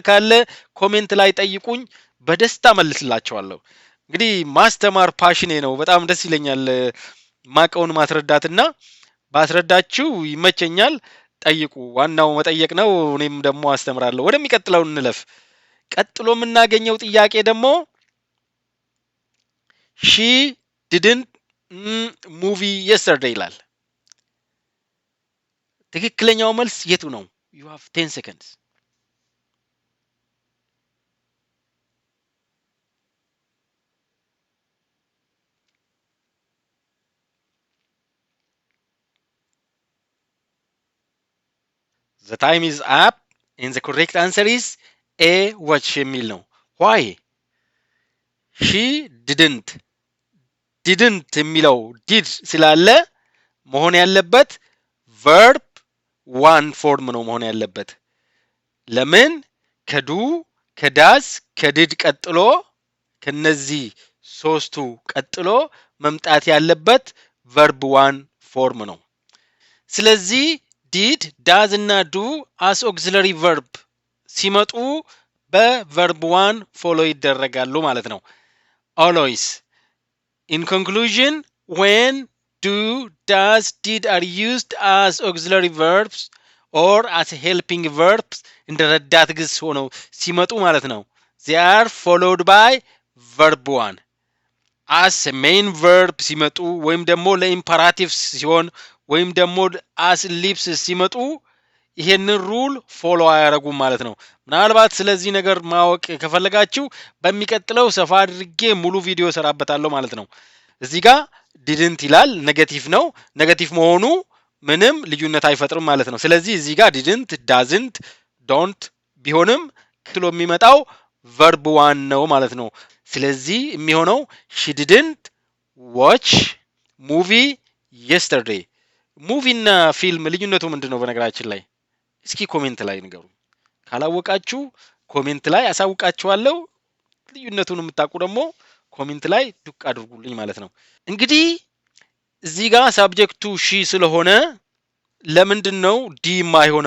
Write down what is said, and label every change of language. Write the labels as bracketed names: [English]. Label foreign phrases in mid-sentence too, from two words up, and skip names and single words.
[Amharic] ካለ ኮሜንት ላይ ጠይቁኝ፣ በደስታ መልስላችኋለሁ። እንግዲህ ማስተማር ፓሽኔ ነው። በጣም ደስ ይለኛል ማቀውን ማስረዳትና ባስረዳችሁ ይመቸኛል። ጠይቁ፣ ዋናው መጠየቅ ነው። እኔም ደግሞ አስተምራለሁ። ወደሚቀጥለው እንለፍ። ቀጥሎ የምናገኘው ጥያቄ ደግሞ [English] she didn't movie yesterday [Amharic] ይላል። ትክክለኛው መልስ የቱ ነው? [English] you have 10 seconds. the time is up and the correct answer is a watch [Amharic] የሚል ነው። [English] why? she didn't [Amharic] የሚለው did ስላለ መሆን ያለበት [English] verb one form [Amharic] ነው መሆን ያለበት። ለምን? ከዱ ከዳስ ከድድ ቀጥሎ ከነዚህ ሶስቱ ቀጥሎ መምጣት ያለበት [English] verb one form [Amharic] ነው። ስለዚህ [English] did does [Amharic] እና do [English] as auxiliary verb [Amharic] ሲመጡ በ [English] verb one [Amharic] ፎሎ ይደረጋሉ ማለት ነው። always. [English] in conclusion, when do, does, did are used as auxiliary verbs or as helping verbs [Amharic] እንደ ረዳት ግስ ሆነው ሲመጡ ማለት ነው [English] they are followed by verb one. as a main verb [Amharic] ሲመጡ ወይም ደግሞ ለኢምፐራቲቭ ሲሆን ወይም ደግሞ [English] as ellipse [Amharic] ሲመጡ ይሄንን ሩል ፎሎ አያረጉም ማለት ነው። ምናልባት ስለዚህ ነገር ማወቅ ከፈለጋችሁ በሚቀጥለው ሰፋ አድርጌ ሙሉ ቪዲዮ ሰራበታለሁ ማለት ነው። እዚህ ጋር didn't ይላል፣ ኔጌቲቭ ነው። ኔጌቲቭ መሆኑ ምንም ልዩነት አይፈጥርም ማለት ነው። ስለዚህ እዚህ ጋር [English] didn't doesn't don't [Amharic] ቢሆንም ክሎ የሚመጣው [English] verb one [Amharic] ነው ማለት ነው። ስለዚህ የሚሆነው [English] she didn't watch movie yesterday. [Amharic] ሙቪ እና ፊልም ልዩነቱ ምንድነው? በነገራችን ላይ እስኪ ኮሜንት ላይ ንገሩ። ካላወቃችሁ ኮሜንት ላይ አሳውቃችኋለሁ። ልዩነቱን የምታውቁ ደግሞ ኮሜንት ላይ ዱቅ አድርጉልኝ ማለት ነው። እንግዲህ እዚህ ጋር ሳብጀክቱ ሺ ስለሆነ ለምንድነው ዲ የማይሆነው?